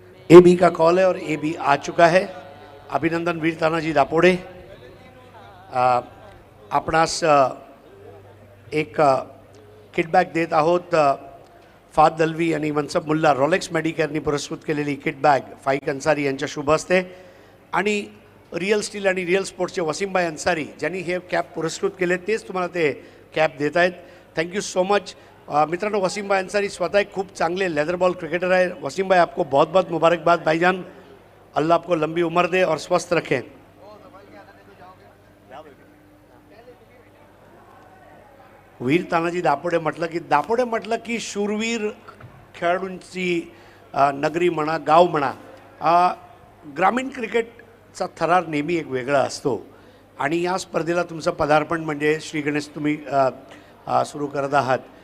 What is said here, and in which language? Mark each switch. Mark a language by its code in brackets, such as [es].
[hi] AB का call है और AB आ चुका है। [mr] अभिनंदन वीर तानाजी दापोडे, आपणास एक किटबॅग देत आहोत। फाद दलवी आणि मनसब मुल्ला रॉलेक्स मेडिकेअरनी पुरस्कृत केलेली किटबॅग फाईक अन्सारी यांच्या शुभ हस्ते, आणि रियल स्टील आणि रियल स्पोर्ट्सचे वसीमभाई अन्सारी ज्यांनी हे कॅप पुरस्कृत केले, तेच तुम्हाला ते कॅप देत आहेत। [en] thank you so much [mr] मित्रांनो। [hi] वसीम भाई अंसारी [mr] स्वतः एक खूब चांगले [hi] लेदर बॉल क्रिकेटर है। वसीम भाई आपको बहुत बहुत मुबारकबाद भाईजान, अल्लाह आपको लंबी उम्र दे और स्वस्थ रखे। [mr] वीर तानाजी दापोडे म्हटलं की शूरवीर खेळाडूंची नगरी म्हणा, गाव म्हणा, ग्रामीण क्रिकेटचा थरार नेहमी एक वेगळा असतो, आणि या स्पर्धेला तुमचं पदार्पण म्हणजे श्री गणेश तुम्ही सुरू करत आहात।